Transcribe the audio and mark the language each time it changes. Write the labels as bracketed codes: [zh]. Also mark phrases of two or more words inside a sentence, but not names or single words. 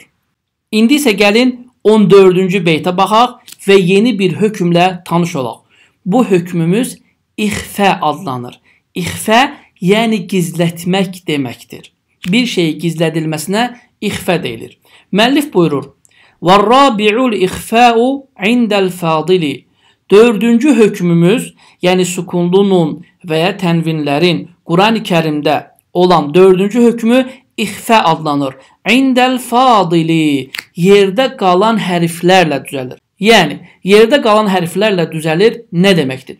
[az] İndi isə gəlin 14-cü beytə baxaq və yeni bir hökmlə tanış olaq. Bu hökmümüz ixfə adlanır. İxfə yəni gizlətmək deməkdir. Bir şeyi gizlədilməsinə ixfə deyilir. Müəllif buyurur. [ar] وَالرَّابِعُ الْإِخْفَاءُ عِنْدَ الْفَاضِلِ. [az] 4-cü hökmümüz, yəni sukunlu nun və ya tənvinlərin Quran-ı Kərimdə olan 4-cü hökmü ixfə adlanır. [ar] عند الفاضل. [az] Yerdə qalan hərflərlə düzəlir. Yəni, yerdə qalan hərflərlə düzəlir nə deməkdir?